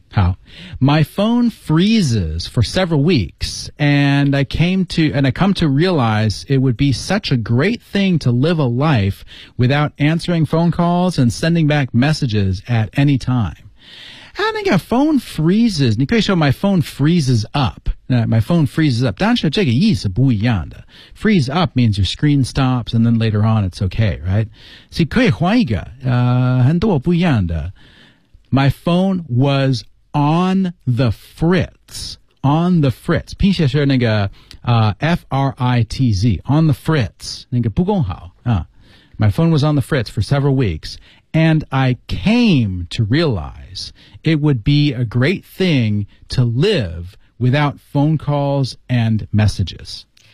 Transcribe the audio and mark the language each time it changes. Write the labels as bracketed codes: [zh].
[en] 好， my phone freezes for several weeks, and I come to realize it would be such a great thing to live a life without answering phone calls and sending back messages at any time. [zh] 啊，那个 phone freezes, 你可以说 [en] my phone freezes up. My phone freezes up. [zh] 但是这个意思不一样的。 [en] Freeze up means your screen stops and then later on it's okay, right? [zh] 所以可以换一个，很多不一样的。 [en] My phone was on the fritz, on the fritz. [zh] 拼写是那个F-R-I-T-Z, [en] on the fritz, [zh] 那个不公好啊。 [en] My phone was on the fritz for several weeks, and I came to realize it would be a great thing to live without phone calls and messages.